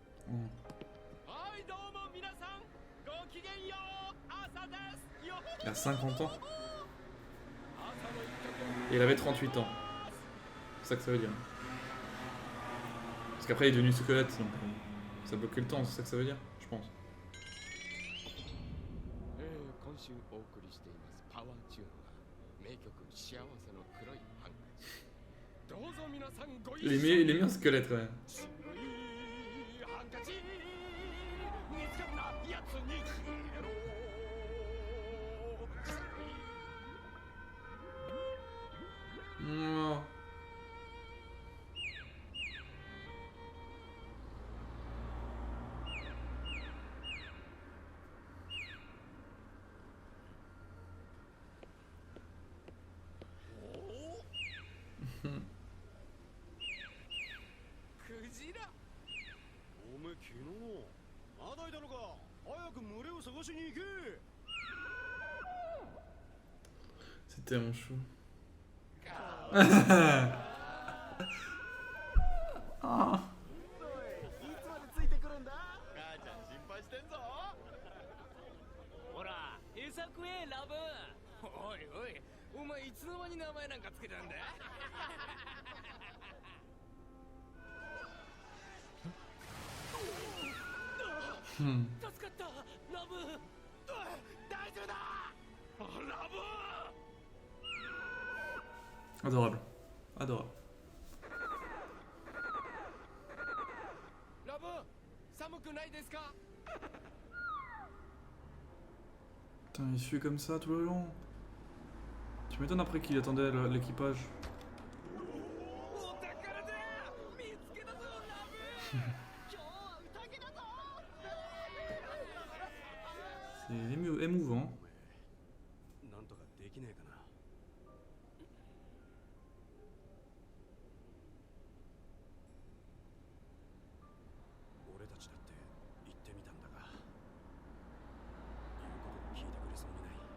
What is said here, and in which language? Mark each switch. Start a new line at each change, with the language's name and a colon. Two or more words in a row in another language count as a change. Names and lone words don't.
Japanese: はいどうも皆さんごきげんよう朝ですよ。
French: Il a 50 ans.
Japanese: 朝の一曲
French: Et il avait 38 ans. C'est ça que ça veut dire. Parce qu'après il est devenu squelette, donc ça bloquait le temps, c'est ça que ça veut dire, je pense.
Japanese: 今週お送りしていますパワーチューンは名曲幸せの黒いハンカチ。どうぞ皆さんご一緒
French: Il est mis en squelette quand même.
Japanese: 白いハンカチ見つかったやつに消えろ。 Oh. Hmm. クジラ。おめえ昨日まだいたのか。早く群れを探しに行け。
French: C'est tellement chou.
Japanese: おいいつまでついてくるんだ。母ちゃん心配してんぞ。ほら餌食えラブ。おいおいお前いつの間に名前なんかつけたんだ。 Hmm. 助かったラブ。大丈夫だラブ。
French: Adorable. Adorable.
Japanese: ラブ寒くないですか。
French: Putain, il suit comme ça tout le long. Tu m'étonnes après qu'il attendait l'équipage.
Japanese: お宝だ見つけたぞラブ。今日は宴だぞ。
French: C'est émouvant.
Japanese: なんとかできねえかな。俺たちだって言ってみたんだが、言うことを聞いてくれそうにない。